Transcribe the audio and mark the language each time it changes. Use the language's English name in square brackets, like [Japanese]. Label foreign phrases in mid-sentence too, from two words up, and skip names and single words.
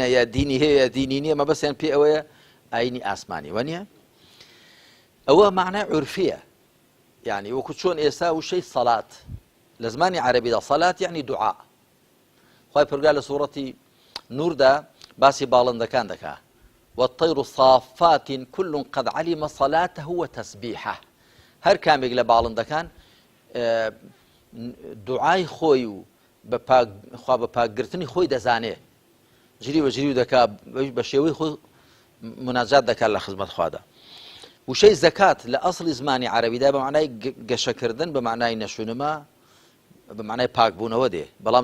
[Central Kurdish] یا دینی هەیە یا دینی نییە مەبەستیان پێ ئەوەیە ئاینی ئاسمانی وەنیە ئەوە معنای عورفیە یعنی وەکو چۆن ئێستا وشەی سەڵات لە زمانی عەرەبیدا سەڵات یعنی دوعا خوای پەروەردگار لە سوورەتی نوردا باسی باڵندەکان دەکا [Arabic] والطير صافات كل قد علم صلاته وتسبيحه [Central Kurdish] هەر کامێک لە باڵندەکان دوعای خۆی و خوا بە پاکگرتنی خۆی دەزانێ جری بە جری و دەکا بە شێوەی خۆی مناجات دەکات لە خزمەت خوادا وشەی زەکات لە ئەسڵی زمانی عەرەبیدا بە معنای گەشەکردن بە معنای نەشونما بە معنای پاکبوونەوە دێ بەڵام